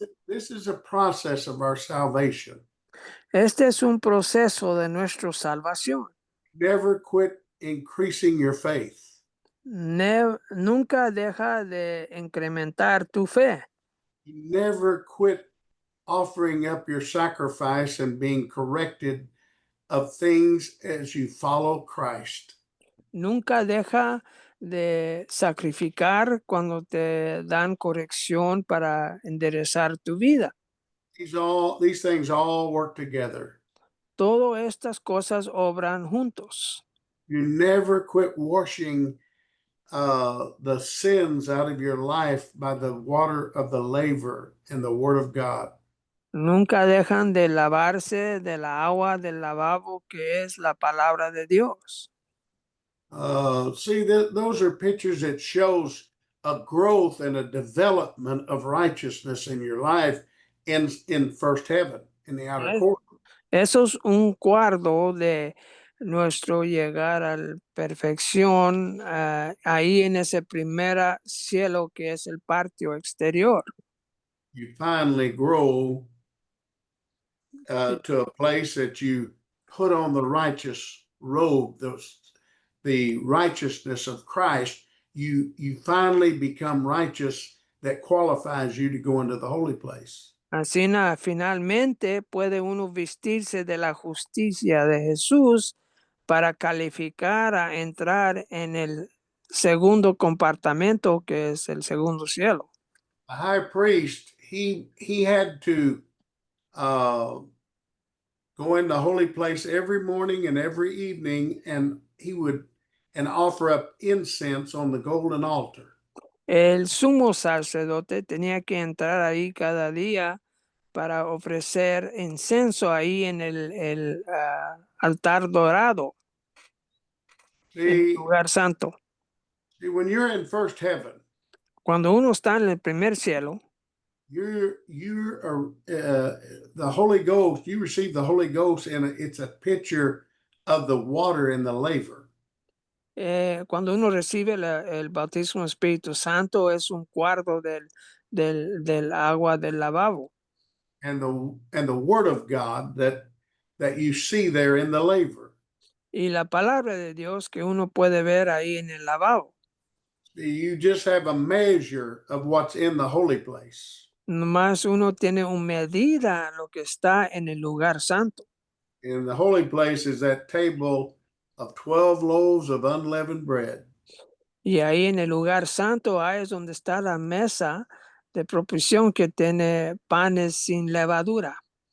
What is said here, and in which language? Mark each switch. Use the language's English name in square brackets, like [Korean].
[English] This is a process of our salvation. [Spanish] Este es un proceso de nuestra salvación. [English] Never quit increasing your faith. [Spanish] Nunca deja de incrementar tu fe. [English] Never quit offering up your sacrifice and being corrected of things as you follow Christ. [Spanish] Nunca deja de sacrificar cuando te dan corrección para enderezar tu vida. [English] These things all work together. [Spanish] Todas estas cosas obran juntos. [English] You never quit washing the sins out of your life by the water of the laver and the word of God. [Spanish] Nunca dejan de lavarse de la agua del lavabo que es la palabra de Dios. [English] Those are pictures that shows a growth and a development of righteousness in your life in first heaven, in the outer court. [Spanish] Eso es un cuadro de nuestro llegar a la perfección ahí en ese primer cielo que es el patio exterior. [English] You finally grow to a place that you put on the righteous robe, the righteousness of Christ. You finally become righteous that qualifies you to go into the holy place. [Spanish] Así finalmente puede uno vestirse de la justicia de Jesús para calificar a entrar en el segundo compartimento que es el segundo cielo. [English] The high priest, he had to go in the holy place every morning and every evening, and he would offer up incense on the golden altar. [Spanish] El sumo sacerdote tenía que entrar ahí cada día para ofrecer incenso ahí en el altar dorado, en el lugar santo. [English] See, when you're in first heaven, [Spanish] cuando uno está en el primer cielo, [English] you are the Holy Ghost. You receive the Holy Ghost, and it's a picture of the water in the laver. [Spanish] Cuando uno recibe el bautismo del Espíritu Santo, es un cuadro del agua del lavabo. [English] And the word of God that you see there in the laver. [Spanish] Y la palabra de Dios que uno puede ver ahí en el lavabo. [English] You just have a measure of what's in the holy place. [Spanish] Nomás uno tiene una medida lo que está en el lugar santo. [English] In the holy place is that table of 12 loaves of unleavened bread. [Spanish] Y ahí en el lugar santo, ahí es donde está la mesa de provisión que tiene panes sin levadura.